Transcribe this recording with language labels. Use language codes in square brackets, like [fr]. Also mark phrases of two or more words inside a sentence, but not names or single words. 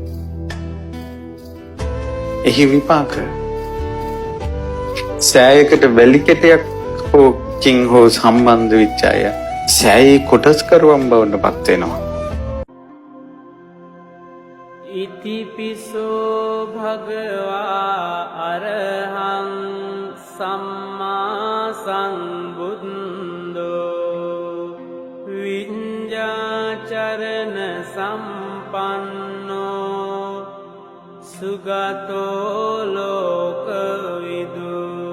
[si] එහි විපාක සෑයකට වැලි කෙටයක් හෝ කින් හෝ සම්බන්ධ වෙච්ච අය සෑයේ කොටස්කරුවන් බවට පත් වෙනවා. [pi] ඉතිපිසෝ භගවා අරහං සම්මා සම්බුද්ධෝ විඤ්ඤාචරණ සම්පන්නෝ සුගතෝ ලෝකවිදු